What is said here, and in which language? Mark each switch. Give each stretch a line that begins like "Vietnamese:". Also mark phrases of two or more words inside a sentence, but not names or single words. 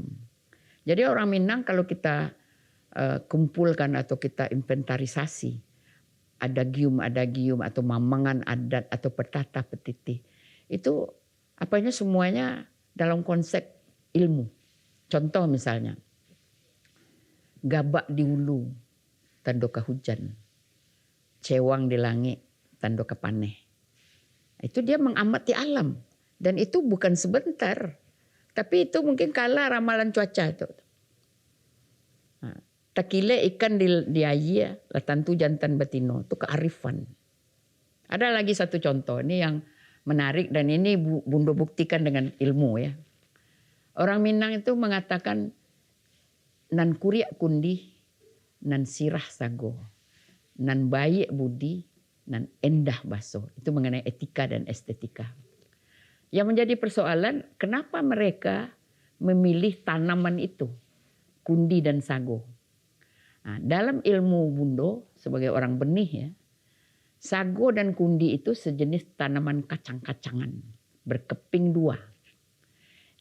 Indonesian: Jadi orang Minang kalau kita kumpulkan atau kita inventarisasi, adagium atau mamangan adat atau petata petiti, itu apanya semuanya dalam konsep ilmu. Contoh misalnya,
Minangkabau: gabak di hulu, tandoka hujan, cewang di langit, tandoka paneh.
Indonesian: Itu dia mengamati alam, dan itu bukan sebentar, tapi itu mungkin kalah ramalan cuaca itu.
Minangkabau: Takile ikan di air, latantu jantan betino, itu kearifan.
Indonesian: Ada lagi satu contoh, ini yang menarik dan ini Bundo buktikan dengan ilmu ya. Orang Minang itu mengatakan
Minangkabau: nan kuriak kundi, nan sirah sago, nan baik budi, nan endah baso.
Indonesian: Itu mengenai etika dan estetika. Yang menjadi persoalan, kenapa mereka memilih tanaman itu, kundi dan sago. Nah, dalam ilmu Bundo sebagai orang benih ya, sago dan kundi itu sejenis tanaman kacang-kacangan, berkeping dua.